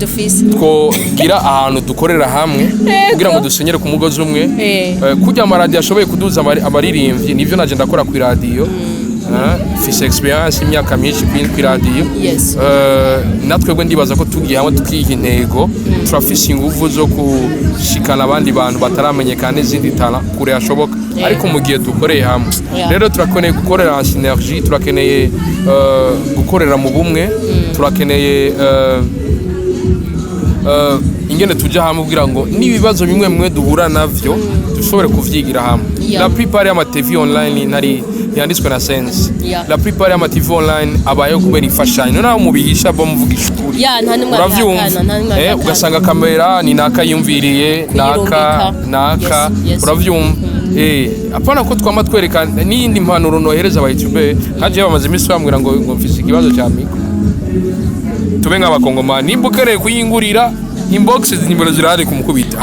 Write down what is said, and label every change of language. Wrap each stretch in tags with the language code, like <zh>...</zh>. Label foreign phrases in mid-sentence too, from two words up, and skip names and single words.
<rn>twogira ahantu dukorera hamwe kugira ngo dusenyere ku mugozi umwe kujya amaradiyo ashoboye kuduza abaririmbyi nivyo naje ndakora ku radio fise experience imyaka myinshi ku radio natwe bwe ndibaza ko tugiye hamwe tukiha intego turafise ingufu zo kushikana abandi bantu bataramenyekana izindi tala kure yashoboka ariko mu gihe dukoreye hamwe rero turakeneye gukorera</rn> <fr>en synergie</fr> <rn>turakeneye gukorera mu bumwe turakeneye ingene tujya hamwe kugira ngo nibibazo bimwe duhura navyo dushobore kuvyigira hamwe</rn> <fr>la plupart</fr> <rn>y'ama TV online ntari yanditswe na sense</rn> <fr>la plupart</fr> <rn>y'ama TV online abayo kubera ifashanyo naho mubihisha bo muvugisha ukuri uravyumva ugasanga kamera ni naka yumviriye naka uravyumva apana ko twama twereka n'indi mpanuro nohereza aba YouTube haje bamaze imisi bambwira ngo mfise ikibazo cya miko tube nk'abakongomani nimba ukereye kuyingurira inbox nimero zirahari kumukubita</rn>